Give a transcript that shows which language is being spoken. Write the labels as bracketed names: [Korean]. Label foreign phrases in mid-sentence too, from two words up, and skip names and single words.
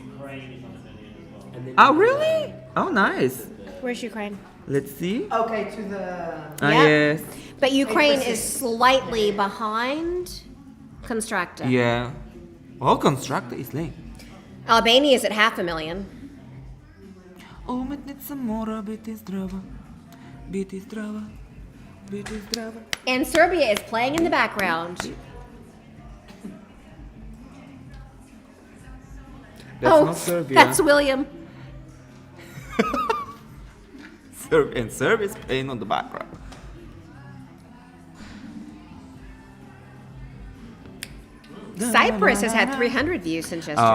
[English] Oh, really? Oh, nice. Where's Ukraine? Let's see. Okay, to the... Ah, Yeah. yes. But Ukraine is slightly behind Constructa. Yeah. Oh, Constructa is late. Albania is at 500,000. [Slovenian] Umetnica mora biti zdrava. Biti zdrava. Biti zdrava. [English] And Serbia is playing in the background. That's not Serbia. That's William. And Serbia is playing on the background. Cyprus has had 300 views since yesterday.